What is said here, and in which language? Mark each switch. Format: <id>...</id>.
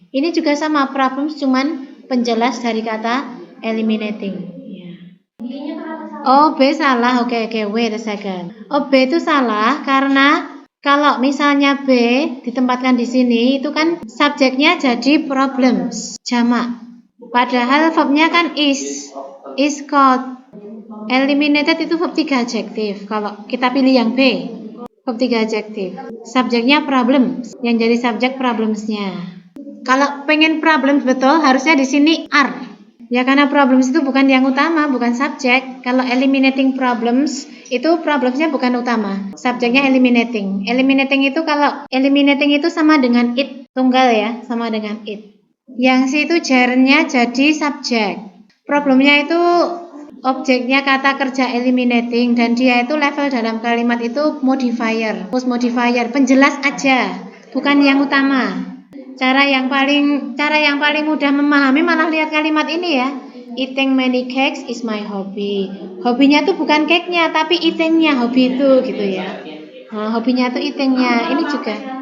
<id>Ini juga sama, problems cuman penjelas dari kata eliminating. Ya. Oh, B salah. Oke,</id> <en>wait a second.</en> <id>Oh, B itu salah karena kalau misalnya B ditempatkan di sini itu kan subjeknya jadi problems, jamak. Padahal verbnya kan is called. Eliminated itu verb 3 adjektif. Kalau kita pilih yang B, verb 3 adjektif. Subjeknya problems, yang jadi subjek problemsnya. Kalau pengen problems betul harusnya di sini are. Ya karena problems itu bukan yang utama, bukan subjek. Kalau eliminating problems itu problemsnya bukan utama, subjeknya eliminating. Eliminating itu sama dengan it, tunggal ya, sama dengan it. Yang C itu gernya jadi subjek. Problemnya itu objeknya kata kerja eliminating dan dia itu level dalam kalimat itu modifier, post modifier, penjelas aja, bukan yang utama. Cara yang paling mudah memahami malah lihat kalimat ini ya.</id> <en>Eating many cakes is my hobby.</en> <id>Hobinya tuh bukan cake-nya tapi eating-nya, hobi itu gitu ya. Nah, hobinya tuh eating-nya. Ini juga</id>